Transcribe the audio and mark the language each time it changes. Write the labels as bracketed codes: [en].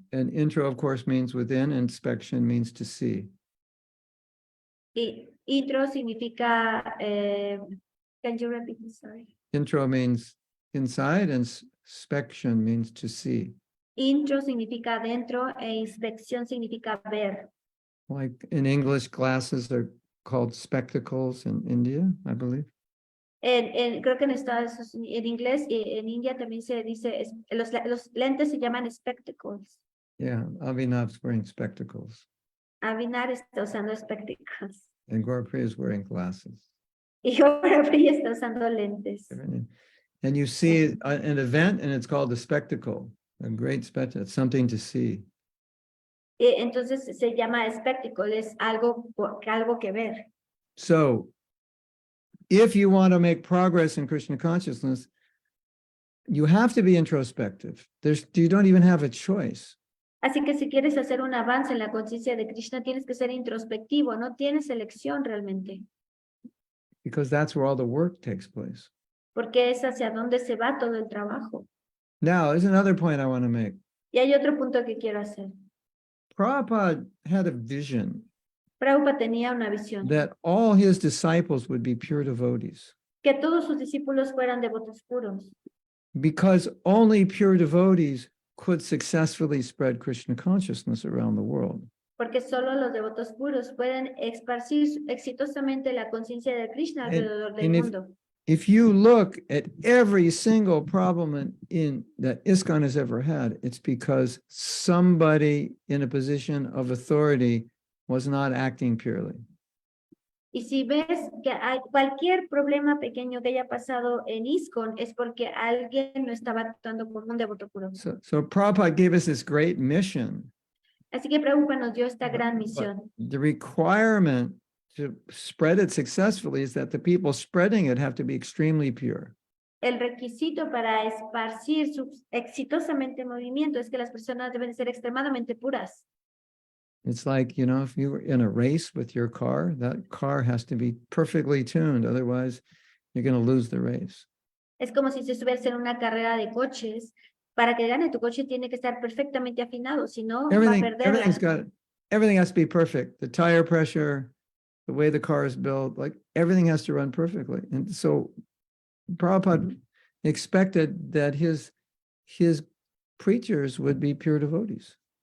[en] And intro, of course, means within, and inspection means to see. [es] Y intro significa, [en] can you repeat this? Sorry. Intro means inside, and inspection means to see. [es] Intro significa adentro e inspección significa ver. [en] Like in English, glasses are called spectacles in India, I believe. [es] Creo que en Estados Unidos, en inglés y en India también se dice, los lentes se llaman spectacles. [en] Yeah, Abhinav's wearing spectacles, [es] Habinar está usando spectacles. [en] and Gorpriya is wearing glasses. [es] Y ahora ella está usando lentes. [en] And you see an event, and it's called a spectacle, a great spectacle, it's something to see. [es] Entonces se llama spectacle, es algo que ver. [en] So, if you want to make progress in Krishna consciousness, you have to be introspective. You don't even have a choice. [es] Así que si quieres hacer un avance en la conciencia de Krishna, tienes que ser introspectivo, no tienes elección realmente. [en] Because that's where all the work takes place. [es] Porque es hacia dónde se va todo el trabajo. [en] Now, there's another point I want to make. [es] Y hay otro punto que quiero hacer. [en] Prabhupada had a vision [es] Prabhupada tenía una visión, [en] that all his disciples would be pure devotees, [es] que todos sus discípulos fueran devotos puros, [en] because only pure devotees could successfully spread Krishna consciousness around the world. [es] porque solo los devotos puros pueden esparcir exitosamente la conciencia de Krishna alrededor del mundo. [en] If you look at every single problem in that ISKCON has ever had, it's because somebody in a position of authority was not acting purely. [es] Y si ves que hay cualquier problema pequeño que haya pasado en ISKCON, es porque alguien no estaba actuando como un devoto puro. [en] So Prabhupada gave us this great mission. [es] Así que Prabhupada nos dio esta gran misión. [en] The requirement to spread it successfully is that the people spreading it have to be extremely pure. [es] El requisito para esparcir exitosamente el movimiento es que las personas deben ser extremadamente puras. [en] It's like, you know, if you were in a race with your car, that car has to be perfectly tuned. Otherwise, you're going to lose the race. [es] Es como si estuvieras en una carrera de coches. Para que gane tu coche tiene que estar perfectamente afinado, si no va a perderla. [en] Everything has to be perfect. The tire pressure, the way the car is built, like everything has to run perfectly. And so Prabhupada expected that his preachers would be pure devotees.